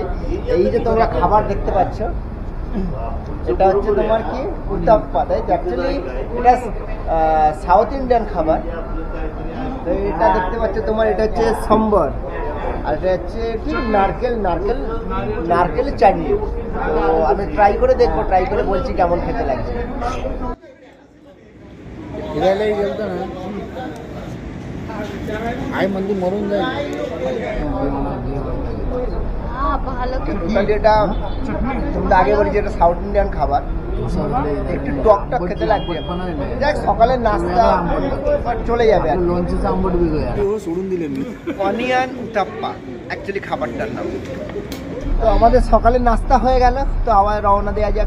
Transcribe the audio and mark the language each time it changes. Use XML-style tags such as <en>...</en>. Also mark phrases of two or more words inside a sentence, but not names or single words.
<bn>এই যে তোমরা খাবার দেখতে পাচ্ছ, এটা হচ্ছে তোমার কি উত্তাপ্পা, তাই অ্যাকচুয়ালি এটা</bn> <en>South Indian</en> <bn>খাবার। তো এটা দেখতে পাচ্ছ তোমার, এটা হচ্ছে সম্বর, আর এটা হচ্ছে কি নারকেলের চাটনি। তো আমি ট্রাই করে দেখবো, ট্রাই করে বলছি কেমন খেতে লাগছে।</bn> <mr>फिरायलाही गेलतो ना, आई मंदी मरून जाईल।</mr> <bn>টোটালি এটা তোমরা আগে বলি যে এটা</bn> <en>South Indian</en> <bn>খাবার, একটু টক টক খেতে লাগবে। দেখ সকালের নাস্তা চলে যাবে।</bn> <mr>लोणचेचा आंबट वेगळं सोडून दिले मी।</mr> <bn>অনিয়ন উত্তাপ্পা অ্যাকচুয়ালি খাবারটার নাম। তো আমাদের সকালের নাস্তা হয়ে গেল, তো আবার রওনা দেওয়া যাক।</bn>